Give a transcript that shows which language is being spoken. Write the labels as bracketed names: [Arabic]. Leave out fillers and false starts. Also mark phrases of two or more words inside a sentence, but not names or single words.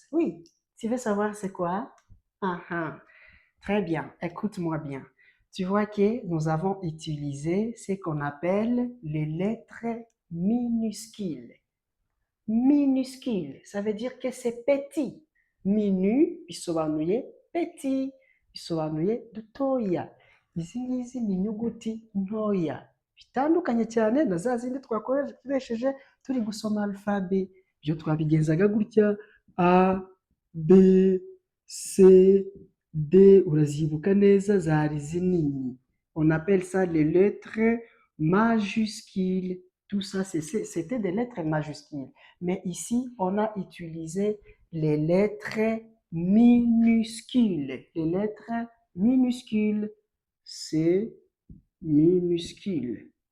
[French] Oui, tu veux savoir c'est quoi? Ah, ah. Très bien, écoute-moi bien. Tu vois que nous avons utilisé ce qu'on appelle les lettres minuscules. Minuscule, ça veut dire que c'est petit. [Kinyarwanda] Minu bisobanuye petit, bisobanuye dutoya. Izi ngizi ni inyuguti ntoya. Bitandukanye cyane na za zindi twakoresheje turi gusoma alphabe. Byo twabigenzaga gutya A, B, C, D, urazibuka neza zari zinini. [French] On appelle ça les lettres majuscules. Tout ça, c'était des lettres majuscules. Mais ici, on a utilisé les lettres minuscules. Les lettres minuscules. C'est minuscule.